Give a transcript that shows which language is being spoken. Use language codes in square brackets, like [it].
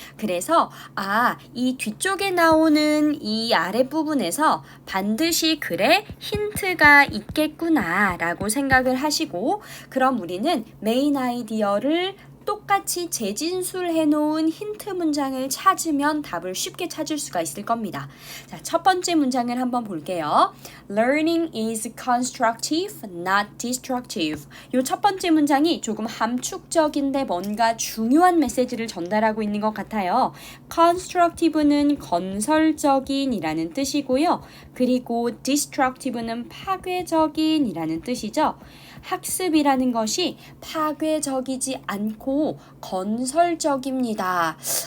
[ko] 그래서 이 뒤쪽에 나오는 이 아랫부분에서 반드시 글에 힌트가 있겠구나 라고 생각을 하시고 그럼 우리는 메인 아이디어를 똑같이 재진술해 놓은 힌트 문장을 찾으면 답을 쉽게 찾을 수가 있을 겁니다. 자, 첫 번째 문장을 한번 볼게요. [en] Learning is constructive, not destructive. [ko] 이 첫 번째 문장이 조금 함축적인데 뭔가 중요한 메시지를 전달하고 있는 것 같아요. constructive는 건설적인이라는 뜻이고요. 그리고 destructive는 파괴적인이라는 뜻이죠. 학습이라는 것이 파괴적이지 않고 건설적입니다.